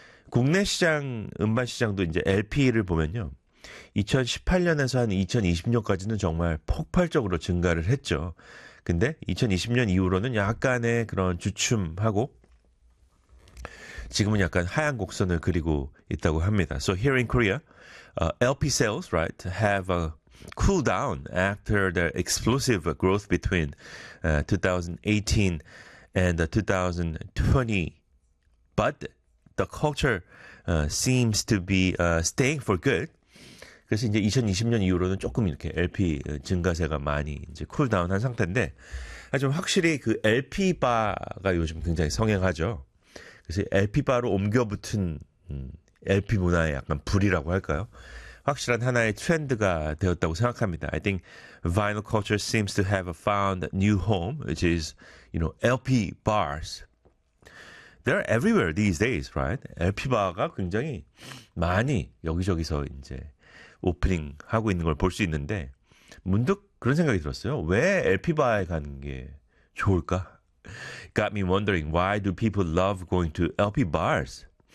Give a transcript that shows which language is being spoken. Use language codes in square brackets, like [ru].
[ko] 국내 시장 음반 시장도 이제 LP를 보면요. 2018년에서 한 2020년까지는 정말 폭발적으로 증가를 했죠. 근데 2020년 이후로는 약간의 그런 주춤하고 지금은 약간 하얀 곡선을 그리고 있다고 합니다. [en] So here in Korea, LP sales, right, have a cooled down after their explosive growth between 2018 and 2020. But the culture seems to be staying for good. [ko] 그래서 이제 2020년 이후로는 조금 이렇게 LP 증가세가 많이 이제 쿨다운한 상태인데, 하지만 확실히 그 LP 바가 요즘 굉장히 성행하죠. 그래서 LP바로 옮겨붙은 LP 문화의 약간 불이라고 할까요? 확실한 하나의 트렌드가 되었다고 생각합니다. [en] I think vinyl culture seems to have found a new home, which is, LP bars. They're everywhere these days, right? [ko] LP바가 굉장히 많이 여기저기서 이제 오프닝하고 있는 걸 볼 수 있는데 문득 그런 생각이 들었어요. 왜 LP바에 가는 게 좋을까? [en] Got me wondering, why do people love going to LP bars?